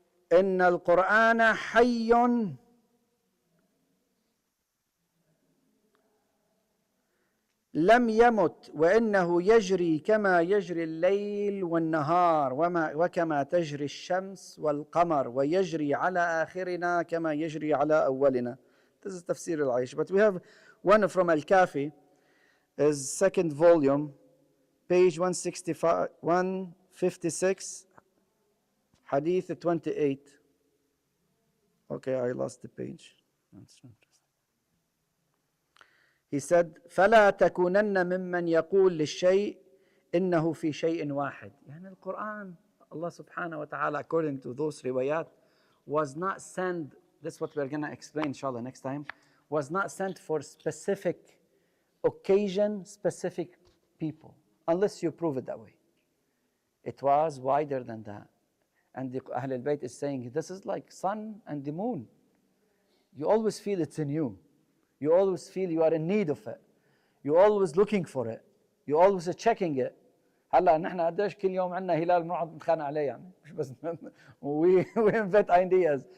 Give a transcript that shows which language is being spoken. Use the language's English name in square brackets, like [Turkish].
[Arabic] إن القرآن حي لم يمت وإنه يجري كما يجري الليل والنهار وكما تجري الشمس والقمر ويجري على آخرنا كما يجري على أولنا. [English] This is تفسير العيش. But we have one from Al-Kafi, is second volume, page 156, hadith 28. Okay, I lost the page. That's interesting. He said, [Arabic] فَلَا تَكُونَنَّ مِمَّنْ يَقُولُ لِلشَّيْءِ إِنَّهُ فِي شَيْءٍ واحد. يعني القرآن, [English] Allah subhanahu wa ta'ala, according to those riwayat, was not sent, this is what we're going to explain inshallah next time, was not sent for specific occasion, specific people, unless you prove it that way. It was wider than that. And the Ahl al-Bayt is saying, this is like sun and the moon. You always feel it's in you. You always feel you are in need of it. You're always looking for it. You're always checking it. [Arabic] هلا نحن قديش كل يوم عندنا هلال بنقعد نتخانق عليه يعني مش بس [English] we invent ideas.